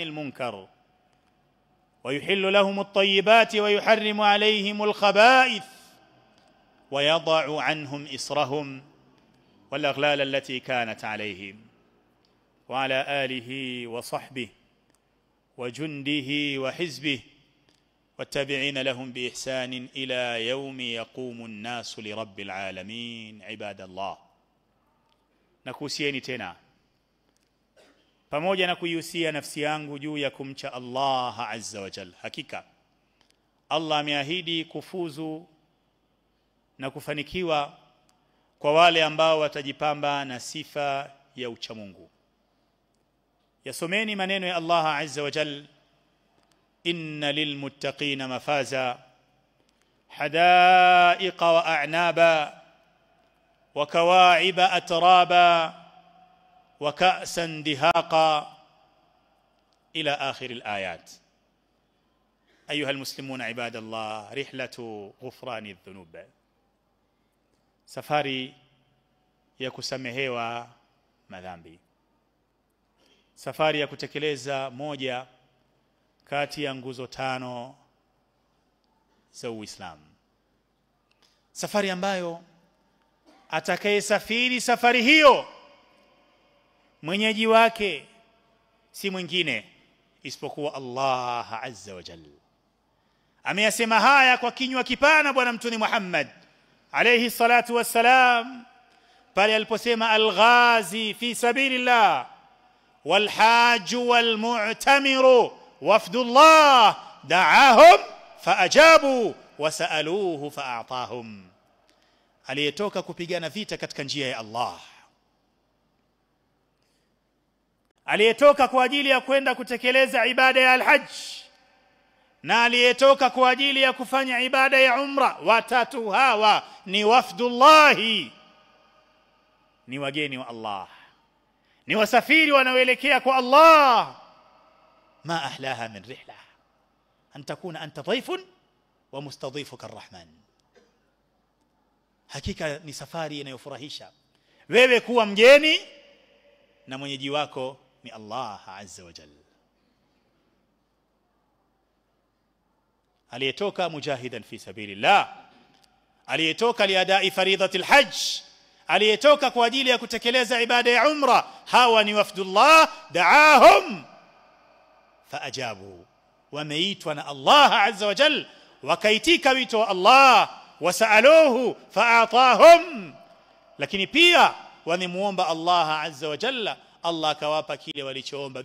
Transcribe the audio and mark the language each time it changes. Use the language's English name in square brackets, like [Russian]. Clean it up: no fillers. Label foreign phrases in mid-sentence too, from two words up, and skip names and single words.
[Arabic] المنكر ويحل لهم الطيبات ويحرم عليهم الخبائث ويضع عنهم إصرهم والأغلال التي كانت عليهم، وعلى آله وصحبه وجنده وحزبه والتابعين لهم بإحسان إلى يوم يقوم الناس لرب العالمين. عباد الله، [Swahili] nakuhusieni tena pamoja na kuihusia nafsi yangu juu ya kumcha [Arabic] الله عز وجل. [Swahili] Hakika Allah ameahidi kufuzu na kufanikiwa kwa wale ambao watajipamba na sifa ya uchamungu. Yasomeni maneno ya [Arabic] الله عز وجل, إن للمتقين مفازا حدائق وأعنابا وكواعب أترابا وكأسا دهاقا إلى آخر الآيات. أيها المسلمون عباد الله، رحلة غفران الذنوب، [Swahili] safari ya kusamehewa madhambi, safari ya kutekeleza moja kati ya nguzo 5 za Uislamu, safari ambayo atakayesafiri safari hiyo mwenyeji wake si mwingine isipokuwa [Arabic] الله عز وجل. [Swahili] Ameyasema haya kwa kinywa kipana bwana mtume Muhammad [Arabic] عليه الصلاة والسلام [Swahili] pale aliposema, [Arabic] الغازي في سبيل الله والحاج والمعتمر وفد الله دعاهم فأجابوه وسألوه فأعطاهم. [Swahili] Aliyetoka kupigana vita katika njia ya Allah, aliyetoka kwa ajili ya kwenda kutekeleza ibada ya al-hajj, na aliyetoka kwa ajili ya kufanya ibada ya umra, watatu hawa ni wafdullahi, ni wageni wa Allah, ni wasafiri wanaoelekea kwa Allah. [Arabic] ما أحلاها من رحلة أن تكون أنت ضيفا ومستضيفك الرحمن. [Swahili] Hakika ni safari inayofurahisha wewe kuwa mgeni na mwenyeji wako ni [Arabic] الله عز وجل. [Swahili] Aliyetoka [Arabic] مجاهدا في سبيل الله, [Swahili] aliyetoka [Arabic] لأداء فريضة الحج, [Swahili] aliyetoka kwa ajili ya kutekeleza ibada ya umra, hawa ni [Arabic] وفد الله دعاهم فأجابوه, [Swahili] wameitwa na [Arabic] الله عز وجل [Swahili] wakaitika wito wa Allah, [Arabic] وسألوه فأعطاهم, [Swahili] lakini pia wanimuomba [Arabic] الله عز وجل, [Swahili] Allah akawapa kile walichoomba.